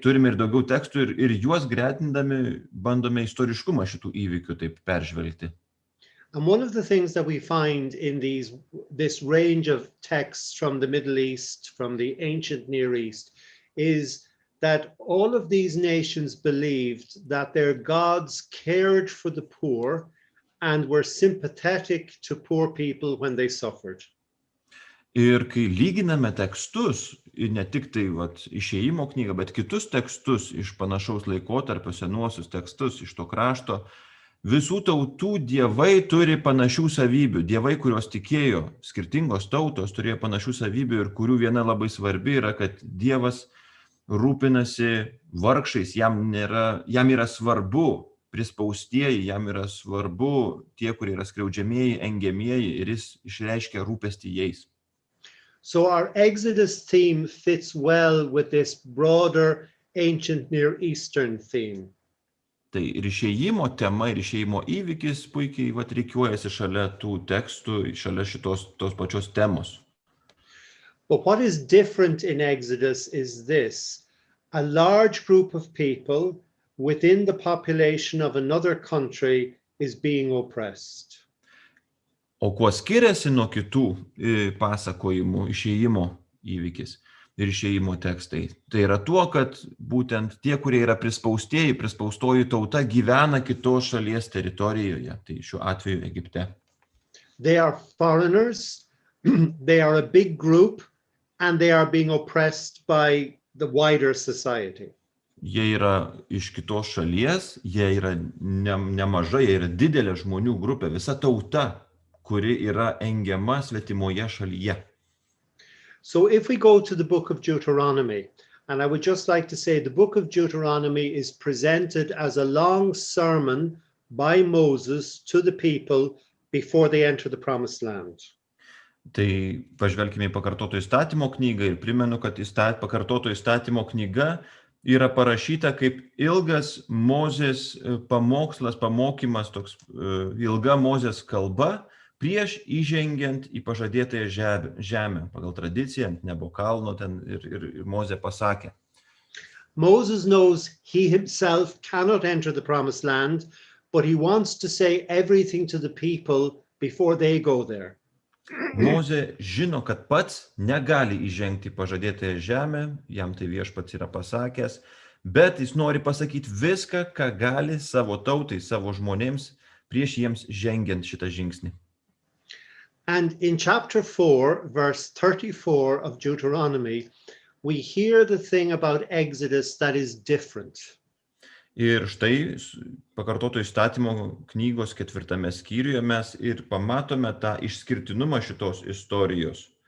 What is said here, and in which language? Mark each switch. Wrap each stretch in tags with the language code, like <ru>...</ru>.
<lt>Turime ir daugiau tekstų ir juos gretindami bandome istoriškumą šitų įvykių taip peržvelgti.</lt> <en>And one of the things that we find in this range of texts from the Middle East, from the ancient Near East, is that all of these nations believed that their gods cared for the poor and were sympathetic to poor people when they suffered.</en> <lt>Ir kai lyginame tekstus, ir ne tik tai Išėjimo knygą, bet kitus tekstus iš panašaus laikotarpio, senuosius tekstus iš to krašto, visų tautų dievai turi panašių savybių. Dievai, kurios tikėjo, skirtingos tautos turėjo panašių savybių ir kurių viena labai svarbi yra, kad Dievas rūpinasi vargšais, jam yra svarbu prispaustieji, jam yra svarbu tie, kurie yra skriaudžiamieji, engiamieji, ir jis išreiškia rūpestį jais.</lt> <en>So our Exodus theme fits well with this broader ancient Near Eastern theme.</en> <lt>Tai ir išėjimo tema, ir išėjimo įvykis puikiai reikiuojasi šalia tų tekstų, šalia tos pačios temos.</lt> <en>But what is different in Exodus is this: a large group of people within the population of another country is being oppressed.</en> <lt>O kuo skiriasi nuo kitų pasakojimų išėjimo įvykis ir išėjimo tekstai? Tai yra tuo, kad būtent tie, kurie yra prispaustoji tauta, gyvena kitos šalies teritorijoje, tai šiuo atveju Egipte.</lt> <en>They are foreigners, they are a big group, and they are being oppressed by the wider society.</en> <lt>Jie yra iš kitos šalies, jie yra nemaža, jie yra didelė žmonių grupė, visa tauta, kuri yra engiama svetimoje šalyje.</lt> <en>So if we go to the book of Deuteronomy, and I would just like to say the book of Deuteronomy is presented as a long sermon by Moses to the people before they enter the promised land.</en> <lt>Tai pažvelkime į pakartoto įstatymo knygą ir primenu, kad pakartoto įstatymo knyga yra parašyta kaip ilgas Mozės pamokslas, pamokymas, toks ilga Mozės kalba, prieš įžengiant į pažadėtąją žemę. Pagal tradiciją ant Nebo kalno ten ir Mozė pasakė.</lt> <en>Moses knows he himself cannot enter the promised land, but he wants to say everything to the people before they go there.</en> <lt>Mozė žino, kad pats negali įžengti į pažadėtąją žemę, jam tai viešpats yra pasakęs, bet jis nori pasakyti viską, ką gali savo tautai, savo žmonėms, prieš jiems žengiant šitą žingsnį.</lt> <en>And in chapter 4, verse 34 of Deuteronomy, we hear the thing about Exodus that is different.</en> <lt>Ir štai pakartoto įstatymo knygos 4 skyriuje mes ir pamatome tą išskirtinumą šitos istorijos.</lt>